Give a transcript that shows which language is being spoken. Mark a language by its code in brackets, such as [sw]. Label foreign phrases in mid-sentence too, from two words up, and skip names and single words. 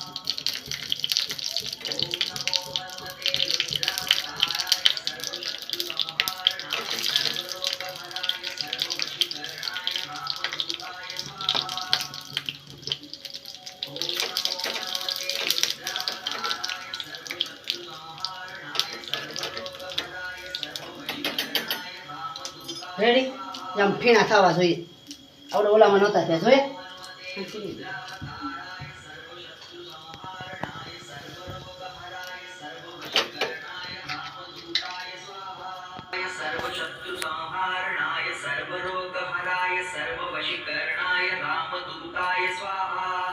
[sa] ओम नमो हनुमते रुद्रावताराय सर्वशत्रुसंहारणाय सर्वरोगहराय सर्ववशीकरणाय रामदूताय स्वाहा। ओम नमो हनुमते रुद्रावताराय सर्वशत्रुसंहारणाय सर्वरोगहराय सर्ववशीकरणाय रामदूताय [gu] રેડી આમ ફીણા થવા જોઈએ આપણે ઓલામાં નહોતા ત્યાં જોઈએ [sa] रुद्रावताराय सर्वशत्रुसंहारणाय सर्वरोगहराय सर्ववशीकरणाय रामदूताय स्वाहा। सर्वशत्रुसंहारणाय सर्वरोगहराय सर्ववशीकरणाय रामदूताय स्वाहा।